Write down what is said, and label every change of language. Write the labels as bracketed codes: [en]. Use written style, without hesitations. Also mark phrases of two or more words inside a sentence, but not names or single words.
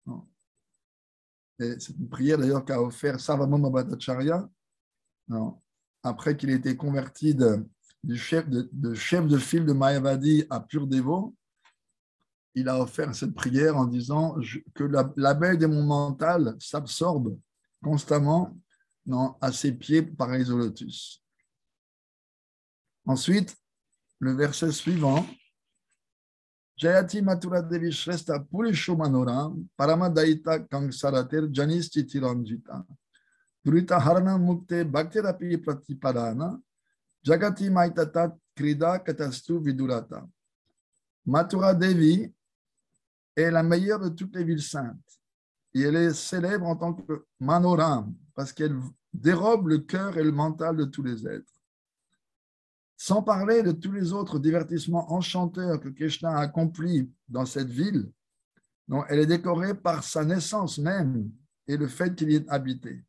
[fr] Et c'est une prière d'ailleurs qu'a offert Sarvabhauma Bhattacharya après qu'il ait été converti de chef de file de Mayavadi à pur dévot. Il a offert cette prière en disant que l'abeille de mon mental s'absorbe constamment à ses pieds pareils au lotus. Ensuite, le verset suivant, [sa] Jayati Mathura Devi Shrestha Purisho Manoram Paramadaita Kangsarater Janis Chitiranjita Durita Harana Mukte Bhaktirapi Pratipadana Jagati Maitatat Krida Katastu Vidurata. [fr] Mathura Devi est la meilleure de toutes les villes saintes. Et elle est célèbre en tant que Manoram parce qu'elle dérobe le cœur et le mental de tous les êtres. Sans parler de tous les autres divertissements enchanteurs que Krishna a accomplis dans cette ville, dont elle est décorée par sa naissance même et le fait qu'il y ait habité.